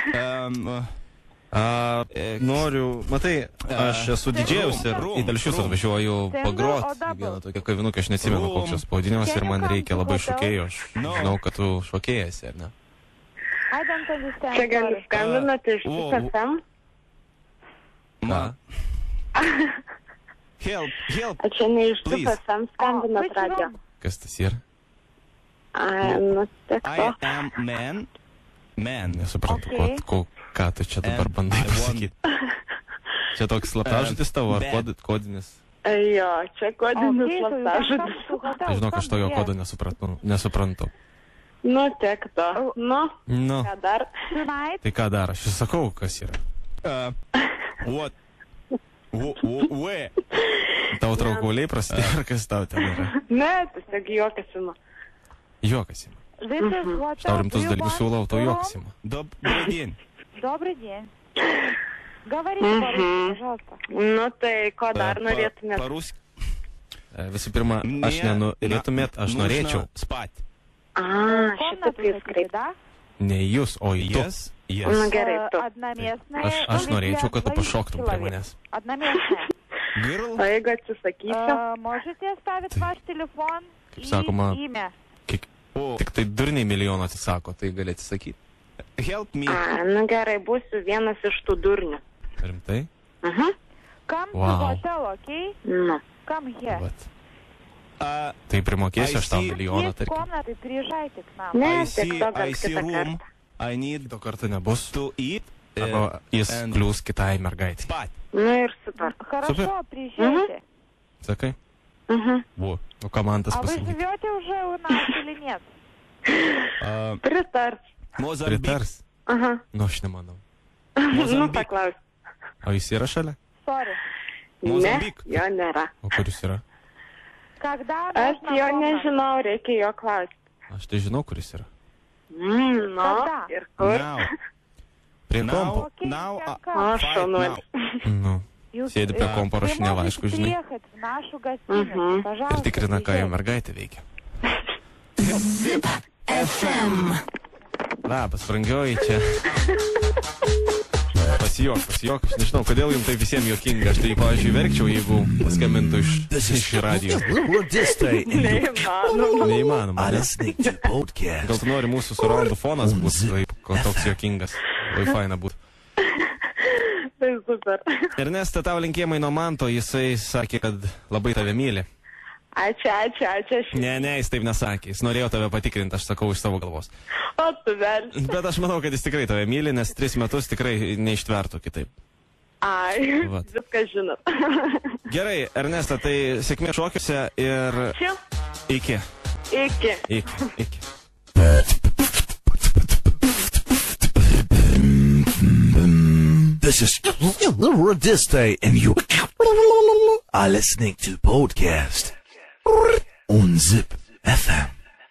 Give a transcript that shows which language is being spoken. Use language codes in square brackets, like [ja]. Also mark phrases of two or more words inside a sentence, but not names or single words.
[lt] Noriu, matai, aš esu didžėjus ir į Telšius atvažiuoju pagrot vieną tokią kavinukę, aš neatsimenu, koks jos pavadinimas ir man reikia labai šokėjų, aš žinau, kad tu šokėjasi, ar ne? Čia gali skambinate iš FM? Ką? [en] Help. [lt] A čia ne iš FM skambinat radio? Kas tas yra? Nu, tiek to. [en] I am man. [lt] Nesuprantu, ką tu čia dabar bandai pasakyti. Čia toks slaptažodis tavo ar kodinis? Jo, čia kodinis slaptažodis. Tai žinok, aš to jo kodo nesuprantu. Nu, tiek to. Nu, ką dar? Tai ką dar? Aš jau sakau, kas yra. [en] What? Where? [lt] Tavo traukuliai prasidėjo, ar kas tau ten yra? Ne, tiesiog juokasima. Juokasima. Aš tau rimtus dalykus siūlau, tau juokasima. [ru] Добрый день. Добрый день. Говорите по-русски, пожалуйста. [lt] Nu, tai ko dar norėtumėt? [ru] По-русски. [lt] Visų pirma, aš nenorėtumėt, aš norėčiau. [ru] Spать. [lt] Šitaip jūs kreipėt. Ne jūs, o į tu. Nu, gerai, tu. Aš norėčiau, kad tu pašoktum prie manęs. [en] Girl. [lt] O jeigu atsisakysiu? [ru] Можете оставить ваш телефон [lt] Kaip sakoma, [ru] и имя. [lt] tik tai durniai milijoną atsisako, tai gali atsisakyti. [en] Help me. [lt] Nu, gerai, būsiu vienas iš tų durnių. Rimtai? [en] Come to hotel, okay? [lt] Nu. [en] Come here. [lt] Vat. Tai primokėsiu aš tau milijoną, [ru] Есть [lt] tarkim. [ru] комнаты, приезжайте к нам. [lt] Ne, [en] I [lt] tiek [en] see [lt] to gal kitą [en] room. [lt] kartą. [en] I need [lt] To kartą nebus. [en] to eat. [lt] Arba jis [en] and [lt] kliūs kitai mergaitai. [ru] spать. [lt] Nu ir super. [ru] Хорошо, приезжайте. [lt] Sakai? [ru] Во. [lt] O ką man tas [ru] А вы [lt] pasakyti? [ru] живете уже у нас или нет? [lt] Pritars. Mozambique. Pritars? Aha. Nu, aš nemanau. Nu, paklaus. O jis yra šalia? [en] Sorry. [lt] Ne, Mozambique. jo nėra. O kur jis yra? [ru] Когда [lt] Aš [ru] нужна [lt] jo [ru] помощь? [lt] nežinau, reikia jo klausti. Aš tai žinau, kur jis yra. Nu, Kada? ir kur? [en] Now. [lt] Prie kompo. [ru] Окей, [en] Now, [ru] всем [lt] O, [ru] как? [lt] šaunuolis. Nu. Sėdi prie kompo, [ru] Вы [lt] rašinė [ru] можете [lt] laiškus, žinai. [ru] приехать в нашу гостиницу, [lt] Ir [ru] пожалуйста. [lt] tikrina, ką jo [ru] приезжайте. [lt] mergaitė veikia. Labas, brangioji čia. Pasijok. Aš nežinau, kodėl jums tai visiems juokinga. Aš tai, pavyzdžiui, verkčiau, jeigu paskambintų iš radijo. Radistai, [en] and you [lt] Neįmanoma. Neįmanoma, [en] are [lt] ne? [en] listening to podcast [lt] Gal tu nori mūsų surroundų fonas būtų toks juokingas. Labai faina būtų. Tai super. Ernesta, tavo linkėjimai nuo Manto, jisai sakė, kad labai tave myli. Ačiū. Ne, jis taip nesakė. Jis norėjo tave patikrinti, aš sakau iš savo galvos. O tu vėl. Bet aš manau, kad jis tikrai tave myli, nes 3 metus tikrai neištvertų kitaip. Ai, Vat. viską žinot. Gerai, Ernesta, tai sėkmė šokiuose ir Ačiū. iki. Iki. [en] This is Radistai, and you are listening to podcast on Zip FM.